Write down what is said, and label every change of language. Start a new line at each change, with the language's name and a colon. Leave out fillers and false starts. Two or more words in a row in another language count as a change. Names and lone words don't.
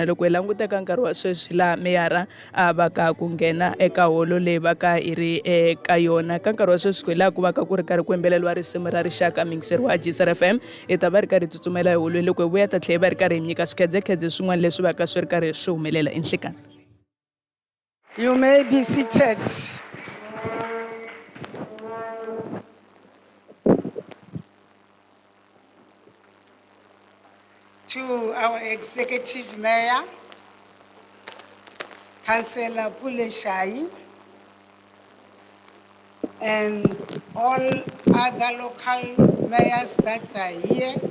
Tsonga: Loko hi languteka nkarhi wa sweswi laha meyara a va ka ku nghena eka holo leyi va ka hi ri eka yona ka nkarhi wa sweswi hi laha ku va ka ku ri karhi ku yimbeleriwa risimu ra rixaka mingiseri wa GCRFM hi ta va ri karhi tsutsumela hi holweni. Loko hi vuya ta tlhela hi va ri karhi hi nyika swikhedzekhedze swin'wana leswi va ka swi ri karhi swi humelela enhlekani.
English: You may be seated. To our Executive Mayor, Councillor Pule Shaya, and all other local mayors that are here,